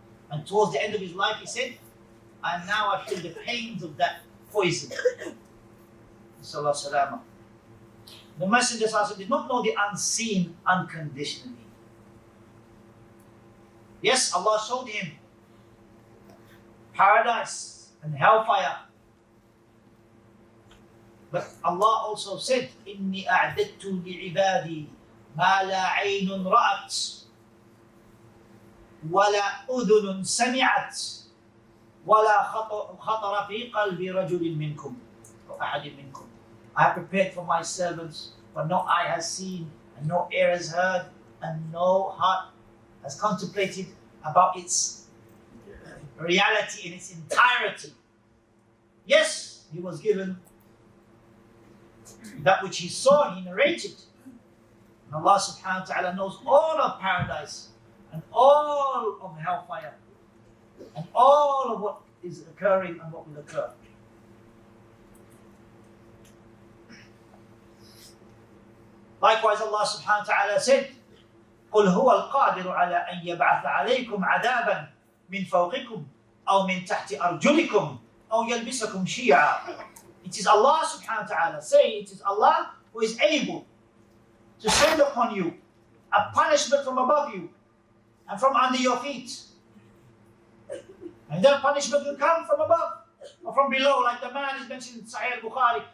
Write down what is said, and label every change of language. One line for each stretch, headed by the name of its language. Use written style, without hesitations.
English: And towards the end of his life he said, and now I feel the pains of that poison. Sallallahu salama. The Messenger did not know the unseen unconditionally. Yes, Allah showed him paradise and hellfire.
Arabic: But Allah also said, إِنِّي أَعْدَدْتُ لِعِبَادِي مَا لَا عَيْنٌ رَأَتْ وَلَا أُذُنٌ سَمِعَتْ وَلَا خَطَرَ فِي قَلْبِ رَجُلٍ مِّنْكُمْ
English: or
Arabic: أَحَدٍ مِّنْكُمْ.
English: I have prepared for my servants what no eye has seen, and no ear has heard, and no heart has contemplated about its reality in its entirety. Yes, he was given that which he saw, he narrated. And Allah subhanahu wa ta'ala knows all of paradise and all of hellfire and all of what is occurring and what will occur.
Arabic: Likewise, Allah subhanahu wa ta'ala said, قُلْ هُوَ الْقَادِرُ عَلَىٰ أَنْ يَبْعَثَ عَلَيْكُمْ عَذَابًا مِنْ فَوْقِكُمْ أَوْ مِنْ تَحْتِ أَرْجُلِكُمْ أَوْ يَلْبِسَكُمْ شِيَعًا.
English: It is Allah subhanahu wa ta'ala saying, it is Allah who is able to send upon you a punishment from above you and from under your feet. And that punishment will come from above or from below, like the man is mentioned in Sahih al-Bukhari.